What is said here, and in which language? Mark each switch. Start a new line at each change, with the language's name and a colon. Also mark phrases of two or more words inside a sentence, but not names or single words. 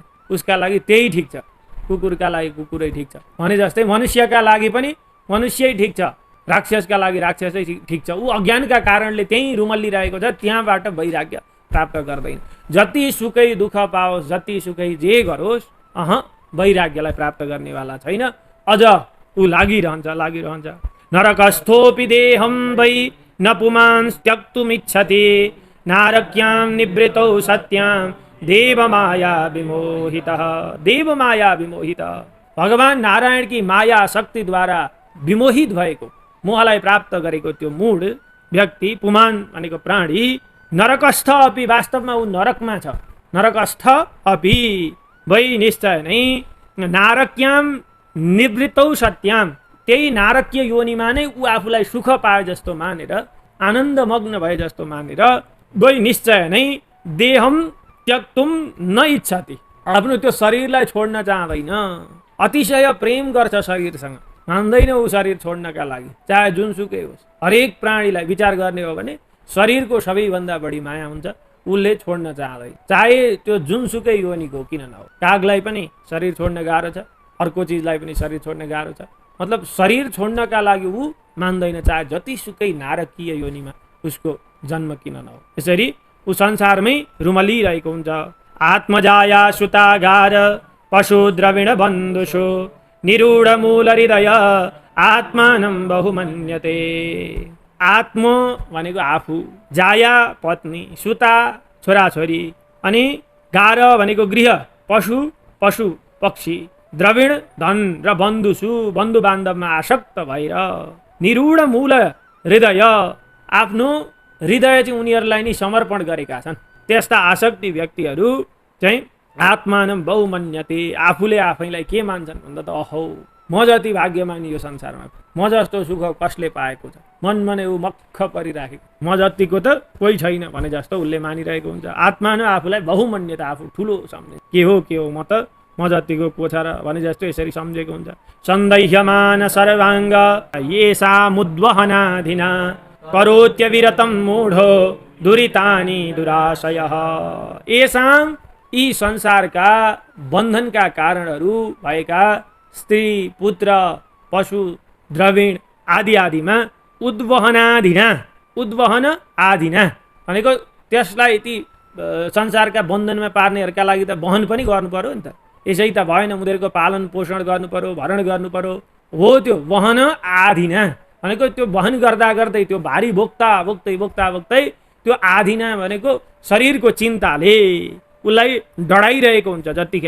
Nepali: उसका लागि त्यही ठिक छ, कुकुरका लागि कुकुरै ठिक छ भने जस्तै मनुष्यका लागि पनि मनुष्यै ठिक छ, राक्षसका लागि राक्षसै ठिक छ। ऊ अज्ञानका कारणले त्यही रुमल्लिरहेको छ, त्यहाँबाट वैराग्य प्राप्त गर्दैन। जति सुकै दुःख पाओस्, जति सुकै जे गरोस्, वैराग्यलाई प्राप्त गर्नेवाला छैन, अझ ऊ लागिरहन्छ।
Sanskrit: नरकस्थोऽपि देहं वै न पुमांस् त्यक्तुमिच्छति नारक्यां निवृतौ सत्यां देवमाया विमोहितः। देवमाया विमोहितः,
Nepali: भगवान नारायण की माया शक्तिद्वारा विमोहित भएको, मोहलाई प्राप्त गरेको त्यो मूढ व्यक्ति, पुमान भनेको प्राणी,
Sanskrit: नरकस्थ अपि,
Nepali: वास्तवमा ऊ नरकमा छ,
Sanskrit: नरकस्थ अपि वै
Nepali: निश्चय नै
Sanskrit: नारक्याम निवृतौ सत्याम,
Nepali: त्यही नारकीय योनिमा नै ऊ आफूलाई सुख पाए जस्तो मानेर, आनन्द मग्न भए जस्तो मानेर, वै निश्चय नै
Sanskrit: देहम त्यक्तुम न इच्छति,
Nepali: आफ्नो त्यो शरीरलाई छोड्न चाहँदैन, अतिशय प्रेम गर्छ शरीरसँग, मान्दैन ऊ शरीर छोड्नका लागि, चाहे जुनसुकै होस्। हरेक प्राणीलाई विचार गर्ने हो भने शरीरको सबैभन्दा बढी माया हुन्छ, उसले छोड्न चाहँदैन, चाहे त्यो जुनसुकै योनिको किन नहोस्। कागलाई पनि शरीर छोड्न गाह्रो छ, अर्को चिजलाई पनि शरीर छोड्न गाह्रो छ, मतलब शरीर छोड्नका लागि ऊ मान्दैन, चाहे जतिसुकै नारकीय योनिमा उसको जन्म किन नहोस्। यसरी ऊ संसारमै रुमलिरहेको हुन्छ।
Sanskrit: आत्मजाया सुतागार पशु द्रविण बन्धुषु निरूढ मूल हृदय आत्मानं बहुमन्यते।
Nepali: आत्म भनेको आफू, जाया पत्नी, सुता छोराछोरी, अनि गार भनेको गृह, पशु पशु पक्षी, द्रविण धन र बन्धुषु बन्धु बान्धवमा आसक्त भएर,
Sanskrit: निरूढ मूल हृदय
Nepali: आफ्नो हृदय चाहिँ उनीहरूलाई नै समर्पण गरेका छन्, त्यस्ता आसक्ति व्यक्तिहरू चाहिँ
Sanskrit: आत्मानं बहुमन्यते,
Nepali: आफूले आफैलाई के मान्छन् भन्दा त अहो म जति भाग्यमानी यो संसारमा, म जस्तो सुख कसले पाएको छ, मनमा नै ऊ मक्ख परिराखेको, म जतिको त कोही छैन भने जस्तो उसले मानिरहेको हुन्छ। आत्मा नै आफूलाई बहुमन्यता, आफू ठुलो सम्झे, के हो म त, म जतिको को छ र भने जस्तो यसरी सम्झेको हुन्छ।
Sanskrit: सन्दैह्यमान सर्वाङ्ग येषा मुद्वहनाधिना करोत्यविरतं मूढो दुरितानि दुराशयः। येषां,
Nepali: यी संसारका बन्धनका कारणहरू भएका स्त्री पुत्र पशु द्रविण आदि आदिमा उद्वहनाधिना,
Sanskrit: उद्वहन आधिना
Nepali: भनेको त्यसलाई ती संसारका बन्धनमा पार्नेहरूका लागि त वहन पनि गर्नु पर्यो नि त, यसै त भएन, उनीहरूको पालन पोषण गर्नु पर्यो, भरण गर्नु पर्यो, हो त्यो वहन आधिना भनेको त्यो वहन गर्दा गर्दै त्यो भारी बोक्दा बोक्दै बोक्दा बोक्दै त्यो आधिना भनेको शरीरको चिन्ताले उसलाई डढाइरहेको हुन्छ जतिखेर।